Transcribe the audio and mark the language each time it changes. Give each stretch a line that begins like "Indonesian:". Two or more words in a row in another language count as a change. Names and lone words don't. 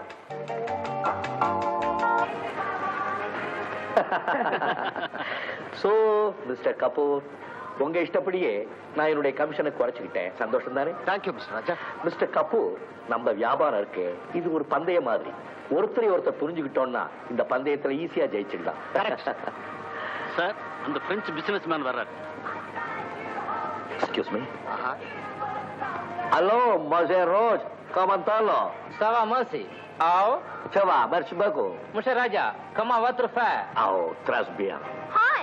English: So Mister
Tamil: கபூர், உங்க இஷ்டப்படியே நான் என்னுடைய கமிஷனை குறைச்சுக்கிட்டேன். சந்தோஷம் தானே?
English: Thank you Mister Raja.
Tamil: மிஸ்டர் கபூர், நம்ம வியாபாரம் இருக்கு, இது ஒரு பந்தய மாதிரி. ஒருத்தரை புரிஞ்சுக்கிட்டோம்னா இந்த பந்தயத்துல ஈஸியா ஜெயிச்சுக்கலாம். சார், அந்த
English: French business man
Tamil: வர்றாரு.
English: Excuse me.
French: Allô, Monsieur Roche, comment allons? Ça va, merci. आओ, ça va, merci beaucoup. Monsieur Raja, comment votre frère? आओ, très bien.
Tamil: ஹாய்.